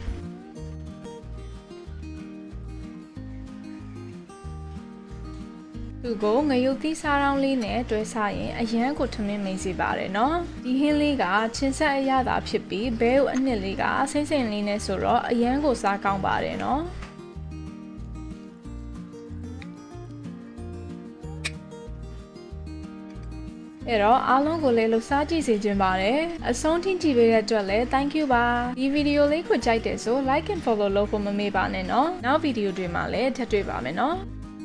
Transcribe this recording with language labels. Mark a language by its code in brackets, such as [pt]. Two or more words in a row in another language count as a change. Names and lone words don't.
[my] သူကိုငရုတ်သီးစားတောင်းလေးနဲ့တွဲစားရင်အရန်ကိုထမင်းမိန်စီပါတယ်နော်ဒီဟင်းလေးကချင်းဆက်အရသာဖြစ်ပြီးဘဲကိုအနှစ်လေးကစိမ့်စိမ့်လေးနဲ့ဆိုတော့အရန်ကိုစားကောင်းပါတယ်နော် အဲ့တော့အားလုံးကိုလည်းလှူစားကြည့်စေချင်ပါတယ်အဆုံးထိကြည့်ပေးတဲ့အတွက်လည်း [en] thank you [my] ပါဒီဗီဒီယိုလေးကိုကြိုက်တယ်ဆို [en] like and follow [my] လုပ်ဖို့မမေ့ပါနဲ့နော်နောက်ဗီဒီယိုတွေမှာလည်းထပ်တွေ့ပါမယ်နော်